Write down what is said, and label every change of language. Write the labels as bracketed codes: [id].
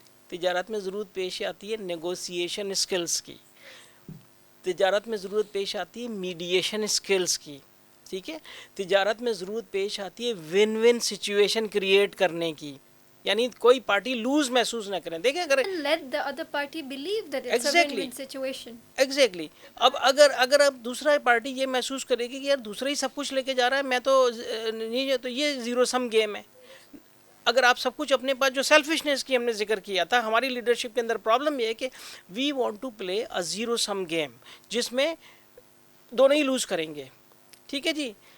[ur] تجارت میں ضرورت پیش آتی ہے نیگوسیشن اسکلس کی. تجارت میں ضرورت پیش آتی ہے میڈیشن اسکلس کی. ٹھیک ہے. تجارت میں ضرورت پیش آتی ہے ون ون سچویشن کریٹ کرنے کی, یعنی کوئی پارٹی لوز محسوس نہ کریں. دیکھیں اگر [en] let the other party believe that it's a win-win situation. Exactly. [ur] اب اگر اب دوسرا پارٹی یہ محسوس کرے گی کہ یار دوسرا ہی سب کچھ لے کے جا رہا ہے, میں تو نہیں, تو یہ زیرو سم گیم ہے. اگر آپ سب کچھ اپنے پاس, جو سیلفشنس کی ہم نے ذکر کیا تھا, ہماری لیڈرشپ کے اندر پرابلم یہ ہے کہ [en] we want to play a zero sum game [ur] جس میں دونوں ہی لوز کریں گے. ٹھیک ہے جی.